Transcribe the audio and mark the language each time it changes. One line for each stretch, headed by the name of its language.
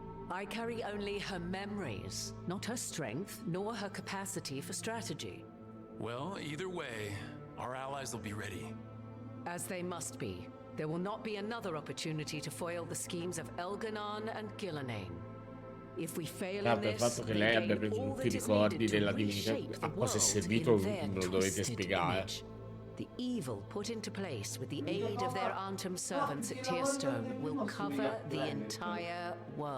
English: I carry only her memories, not her strength, nor her capacity for strategy. Well, either way, our allies will be ready. As they must be. There will not be another opportunity to foil the schemes of Elganon and Gillenane. If we fail in
Italian: il fatto che lei abbia preso tutti i ricordi della divinità, a cosa è servito non lo dovete spiegare.
English: The evil put into place with the aid of their Antum servants at Tearstone will cover the entire world.